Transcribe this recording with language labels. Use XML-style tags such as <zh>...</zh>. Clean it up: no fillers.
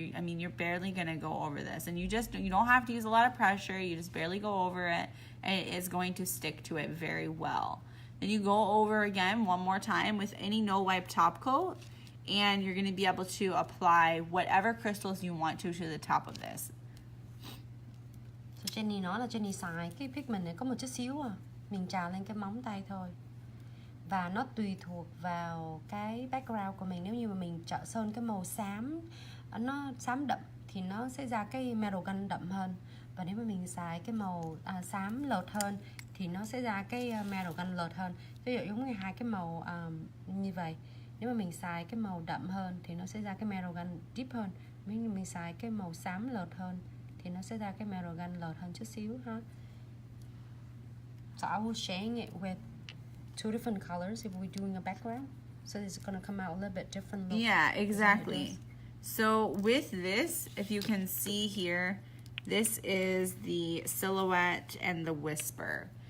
<en>I mean, you're barely gonna go over this, and you don't have to use a lot of pressure. You just barely go over it, and it is going to stick to it very well. Then you go over again one more time with any no wipe top coat, and you're gonna be able to apply whatever crystals you want to the top of this.</en> <vi>So Jenny nói là Jenny xài cái pigment này có một chút xíu à, mình trào lên cái móng tay thôi. Và nó tùy thuộc vào cái background của mình. Nếu như mà mình chọn sơn cái màu xám, nó xám đậm thì nó sẽ ra cái metal gun đậm hơn. Và nếu mà mình xài cái màu xám lợt hơn thì nó sẽ ra cái metal gun lợt hơn. Ví dụ giống như hai cái màu như vậy. Nếu mà mình xài cái màu đậm hơn thì nó sẽ ra cái metal gun deep hơn. Nếu như mình xài cái màu xám lợt hơn thì nó sẽ ra cái metal gun lợt hơn chút xíu ha.</vi> <en>So I was sharing it with 2 different colors if we're doing a background, so it's going to come out a little bit different look. Yeah, exactly. So with this, if you can see here, this is the silhouette and the whisper.</en>